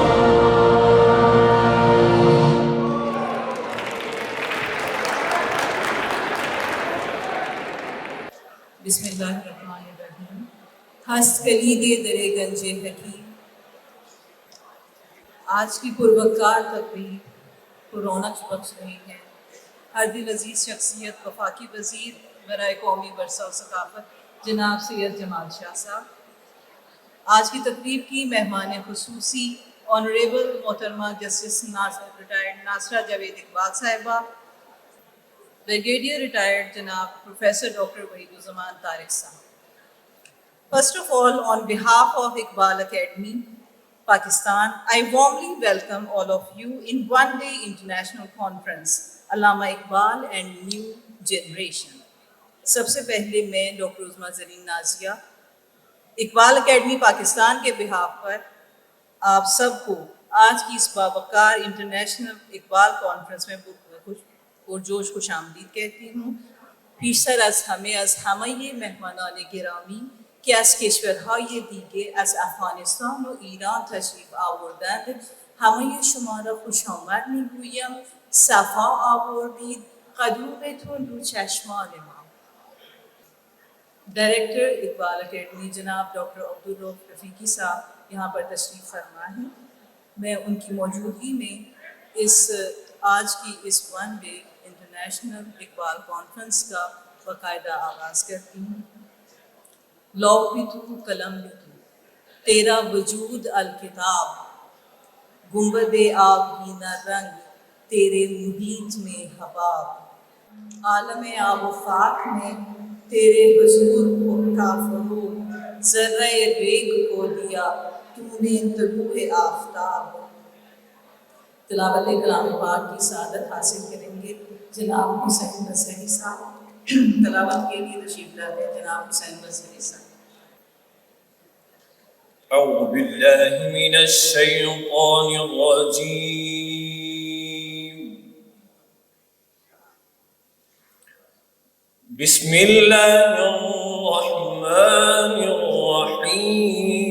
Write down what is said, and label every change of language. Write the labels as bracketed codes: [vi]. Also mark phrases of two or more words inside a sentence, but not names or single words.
[ar] بسم اللہ الرحمن الرحیم. [fa] ہست کلید در گنج حکیم. [ur] آج کی پروکار تقریب رونق بخش رہی ہے. ہر دل عزیز شخصیت وفاقی وزیر برائے قومی ورثہ و ثقافت جناب سید جمال شاہ صاحب. آج کی تقریب کی مہمان خصوصی آنریبل محترمہ جسٹس ریٹائرڈ ناصرہ جاوید اقبال صاحبہ، بریگیڈیئر ریٹائرڈ جناب پروفیسر ڈاکٹر وحید الزمان طارق صاحب. [en] First of all, on behalf of Iqbal Academy, Pakistan, I warmly welcome all of you in one-day international conference, Allama Iqbal and New Generation. [ur] سب سے پہلے میں ڈاکٹر عظمیٰ زرین نازیہ اقبال اکیڈمی پاکستان کے بہاف پر آپ سب کو آج کی اس باوقار انٹرنیشنل اقبال کانفرنس میں پرجوش خوش آمدید کہتی ہوں. [fa] پیشتر از همه از همه مهمانان گرامی که از کشورهای دیگه از افغانستان و ایران تشریف آوردند همه شما را خوش آمد میگویم. صفا آوردید، قدومتون رو چشمان ما. [ur] ڈائریکٹر اقبال اکیڈمی جناب ڈاکٹر عبدالرؤف رفیقی صاحب یہاں پر تشریف فرما ہیں. میں ان کی موجودگی میں آج کی اس ون ڈے انٹرنیشنل اقبال کانفرنس کا باقاعدہ آغاز کرتی ہوں. لوح بھی تو قلم بھی تو تیرا وجود الکتاب، گنبد آبگینہ رنگ تیرے محیط میں حباب. عالم آب و خاک میں تیرے حضور کا فروغ، ذرہ ریگ کو دیا تو نے طلوع آفتاب. تلاوت کلام پاک کی سعادت حاصل کریں گے جناب حسین بصری صاحب. تلاوت کے لیے تشریف لاتے ہیں جناب حسین بصری صاحب. [ar] أعوذ بالله من الشيطان الرجيم. بسم الله الرحمن الرحيم.